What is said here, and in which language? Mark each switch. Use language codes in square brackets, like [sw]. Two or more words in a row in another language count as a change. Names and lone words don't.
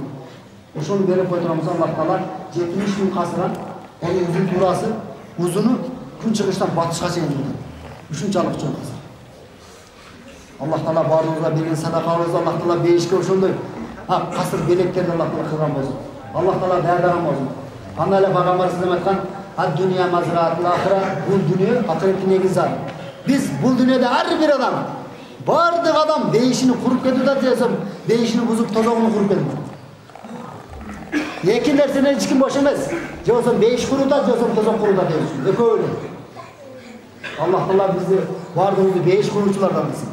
[ky] Ошону берип кой турганбыз, Аллах Таала 70.000 касыран, анын узун туурасы, узуну күн чыгыштан батышка чейин болот. Ушунчалык чоң касыр. Аллах Таала баарыбызга берген садакабызды Аллах Таала бейишке ошондой касыр белектерди Аллах Таала кылган болсун. Аллах Таала даярдаган болсун. Анда эле Пайгамбар [ar] صلى الله عليه وسلم [ky] айткан, [ar] "الدنيا مزرعة الآخرة", [ky] бул дүйнө акыреттин негизи. Биз бул дүйнөдө ар бир адам, бардык адам бейишини куруп кетип да десем, бейишини бузуп тозогуну куруп кетип. Эки нерседен эч ким бош эмес. Же болсо бейиш куруда, же болсо тозок куруда дейбиз. Экөө эле. Аллах Таала бизди бардыгыбызды бейиш куруучулардан кылсын.